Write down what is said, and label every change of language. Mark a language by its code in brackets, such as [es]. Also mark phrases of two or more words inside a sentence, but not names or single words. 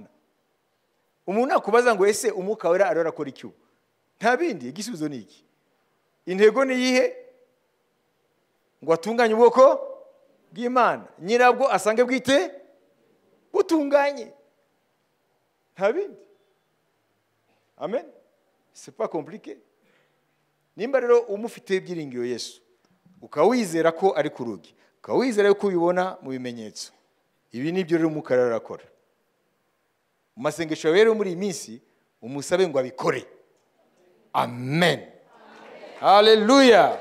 [rw] Umuntu akubaza ngo ese umwuka wera arakora iki? Nta bindi, igisubizo ni iki. Intego ni iyihe? Ngo atunganye ubwoko bw'Imana, nyirabwo asange bwite butunganye, nta bindi. [fr] Amen. C'est pas compliqué. [rw] Nimba rero umufite ibyiringiro Yesu, ukawizera ko ari ku rugi, ukawizera ko ubibona mu bimenyetso, ibi nibyo rero umwuka arakora. Mu masengesho rero muri iyi minsi umusabe ngo abikore. Amen. Haleluya.